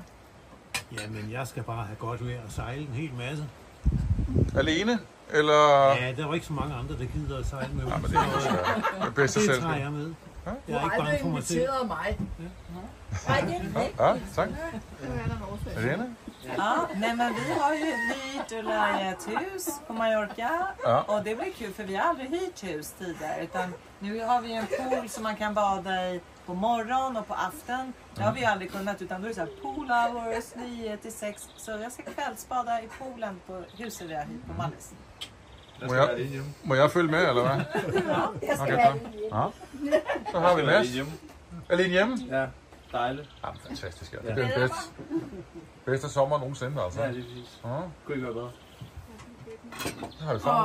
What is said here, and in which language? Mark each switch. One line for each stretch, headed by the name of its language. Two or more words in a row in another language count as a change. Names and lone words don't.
Danish: Jamen, jeg skal bare have godt vejr og sejle en hel masse. Alene? Eller? Ja, der var ikke så mange andre, der gider at sejle med. Ja, men det er bedste selv. Det tager jeg med. Ja? Jeg er ikke bange for mig selv. Du har mig. Nej, det er det ikke. Ja, tak. Alene?
Swedish: Ja, nej men vi har ju hyrt och lejat hus på Mallorca och det blir kul för vi har aldrig hyrt hus tidigare utan nu har vi en pool som man kan bada i på morgon och på afton. Det har vi aldrig kunnat utan då är det så här
English: pool hours
Swedish: 9 till 6 så jag ska kvällsbada i poolen på huset vi har hyrt på Mallis.
Danish: Må jeg følge med, eller hvad? Ja, jeg skal være alene hjemme. Så har vi Mads. Alene hjemme? Ja, dejligt. Ja, fantastisk. Ja. Det bliver den bedste sommer nogensinde, altså. Ja, det er præcis. Kunne ikke være bedre. Så har vi sammen.